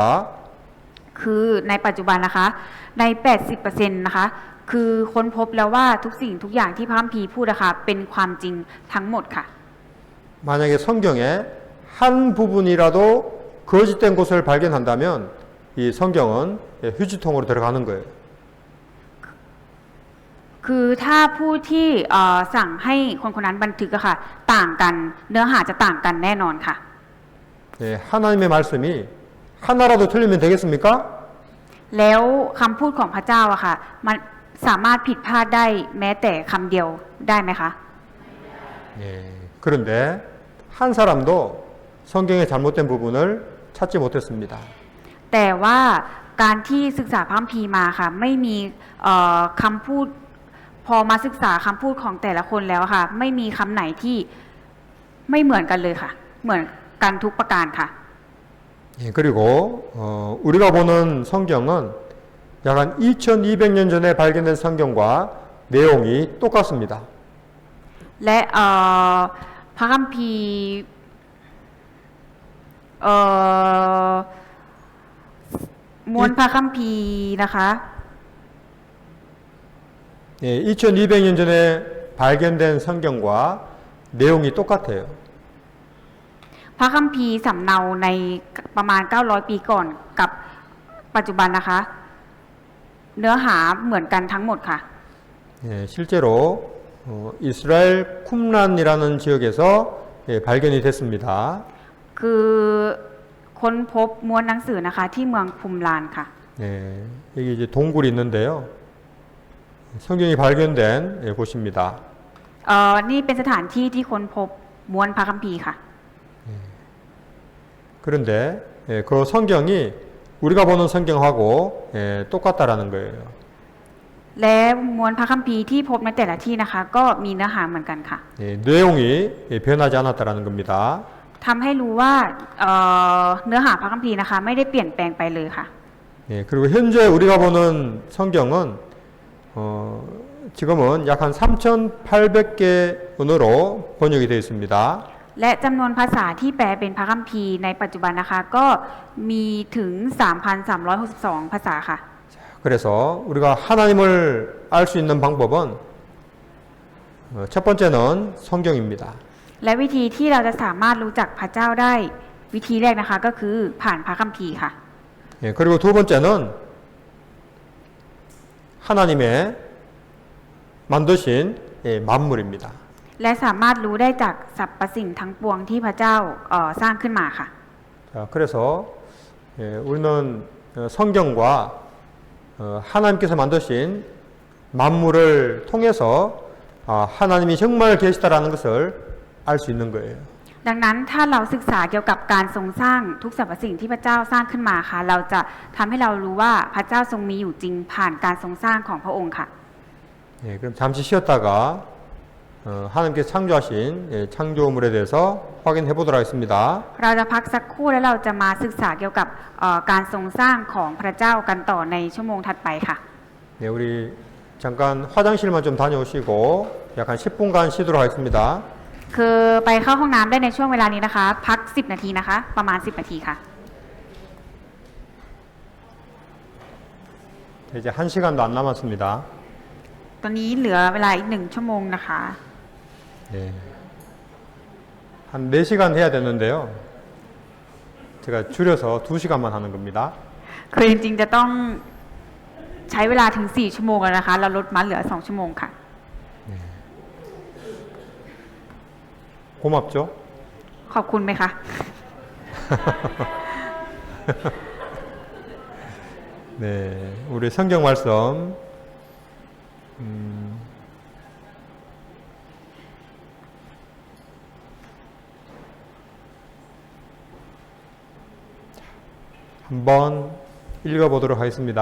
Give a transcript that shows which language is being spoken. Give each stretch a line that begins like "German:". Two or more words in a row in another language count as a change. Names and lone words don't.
Thai: คือในปัจจุบันนะคะใน 80% นะคะคือค้นพบแล้วว่าทุกสิ่งทุกอย่างที่พระคัมภีร์พูดนะคะเป็นความจริงทั้งหมดค่ะ
Korean: 만약에 성경에 한 부분이라도 거짓된 것을 발견한다면 이 성경은 휴지통으로 들어가는 거예요.
Thai: คือถ้าผู้ที่สั่งให้คนคนนั้นบันทึกอะค่ะต่างกันเนื้อหาจะต่างกันแน่นอนค่ะ
Korean: 하나님의 말씀이 하나라도 틀리면 되겠습니까?
Thai: แล้วคำพูดของพระเจ้าอะค่ะมันสามารถผิดพลาดได้แม้แต่คำเดียวได้ไหมคะ
Korean: 예, 그런데 한 사람도 성경의 잘못된 부분을 찾지 못했습니다.
Thai: แต่ว่าการที่ศึกษาพระคัมภีร์มาค่ะ ไม่มีคำพูดพอมาศึกษาคำพูดของแต่ละคนแล้วค่ะ ไม่มีคำไหนที่ไม่เหมือนกันเลยค่ะ เหมือนกันทุกประการค่ะ
Korean: 예, 그리고 우리가 보는 성경은 약 한 2200년 전에 발견된 성경과 내용이 똑같습니다.
Thai: และพระคัมภีร์ม้วนพระคัมภีร์นะคะ
Korean: 예, 2200년 전에 발견된 성경과 내용이 똑같아요.
Thai: พระคัมภีร์สำเนาในประมาณ 900 ปีก่อนกับปัจจุบันนะคะ เนื้อหาเหมือนกันทั้งหมดค่ะ
Korean: 예, 실제로 이스라엘 쿰란이라는 지역에서 예, 발견이 됐습니다.
Thai: คือค้นพบม้วนหนังสือนะคะ ที่เมืองคุมลานค่ะ
Korean: 예, 여기 이제 동굴이 있는데요. 성경이 발견된 예, 곳입니다.
Thai: นี่เป็นสถานที่ที่ค้นพบม้วนพระคัมภีร์ค่ะ
Korean: 그런데 예, 그 성경이 우리가 보는 성경하고 예, 똑같다라는 거예요.
Thai: และม้วนพระคัมภีร์ที่พบในแต่ละที่นะคะ ก็มีเนื้อหาเหมือนกันค่ะ
Korean: 예, 내용이 예, 변하지 않았다라는 겁니다.
Thai: ทำให้รู้ว่าเนื้อหาพระคัมภีร์นะคะ ไม่ได้เปลี่ยนแปลงไปเลยค่ะ
Korean: 예, 그리고 현재 우리가 보는 성경은 지금은 약 한 3,800개 언어로 번역이 되어 있습니다.
Thai: และจำนวนภาษาที่แปลเป็นพระคัมภีร์ในปัจจุบันนะคะ ก็มีถึง 3,362 ภาษาค่ะ
Korean: 그래서 우리가 하나님을 알 수 있는 방법은 첫 번째는 성경입니다.
Thai: และวิธีที่เราจะสามารถรู้จักพระเจ้าได้วิธีแรกนะคะ ก็คือผ่านพระคัมภีร์ค่ะ
Korean: 예, 그리고 두 번째는 하나님의 만드신 예, 만물입니다.
Thai: และสามารถรู้ได้จากสรรพสิ่งทั้งปวงที่พระเจ้าสร้างขึ้นมาค่ะ
Korean: 자, 그래서 예, 우리는 성경과 하나님께서 만드신 만물을 통해서 하나님이 정말 계시다라는 것을 알 수 있는 거예요.
Thai: ดังนั้นถ้าเราศึกษาเกี่ยวกับการทรงสร้างทุกสรรพสิ่งที่พระเจ้าสร้างขึ้นมาค่ะ เราจะทำให้เรารู้ว่าพระเจ้าทรงมีอยู่จริงผ่านการทรงสร้างของพระองค์ค่ะ
Korean: 예, 그럼 잠시 쉬었다가 하나님께서 창조하신 예, 창조물에 대해서 확인해 보도록 하겠습니다.
Thai: เราจะพักสักครู่แล้วเราจะมาศึกษาเกี่ยวกับการทรงสร้างของพระเจ้ากันต่อในชั่วโมงถัดไปค่ะ
Korean: 네, 우리 잠깐 화장실만 좀 다녀오시고 약 한 10분간 쉬도록 하겠습니다.
Thai: คือไปเข้าห้องน้ำได้ในช่วงเวลานี้นะคะ พัก 10 นาทีนะคะ ประมาณ 10 นาทีค่ะ
Korean: 이제 1시간도 안 남았습니다.
Thai: ตอนนี้เหลือเวลาอีก1 ชั่วโมงนะคะ
Korean: 네. 한 4시간 해야 되는데요. 제가 줄여서 2시간만 하는 겁니다.
Thai: คือจริงๆจะต้องใช้เวลาถึง4 ชั่วโมงแล้วนะคะ เราลดมาเหลือ2 ชั่วโมงค่ะ
Korean: 고맙죠?
Thai: ขอบคุณไหมคะ
Korean: 네, 우리 성경 말씀 한번 읽어보도록 하겠습니다.